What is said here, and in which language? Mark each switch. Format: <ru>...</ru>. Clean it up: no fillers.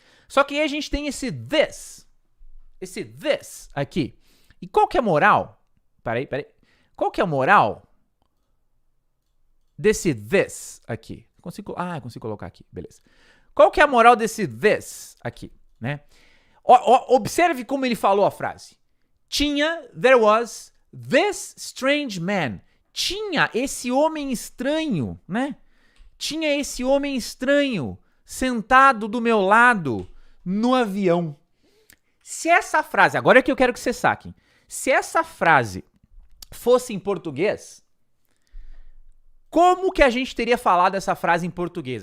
<pt>Só que aí a gente tem esse this aqui. E qual que é a moral? Peraí. Qual que é a moral desse this aqui? Consigo colocar aqui, beleza. Qual que é a moral desse this aqui, né? Observe como ele falou a frase. Tinha,</pt> <en>there was, this strange man.</en> <pt>Tinha esse homem estranho, né? Tinha esse homem estranho sentado do meu lado no avião. Se essa frase, agora é que eu quero que vocês saquem. Se essa frase fosse em português, como que a gente teria falado essa frase em português?</pt>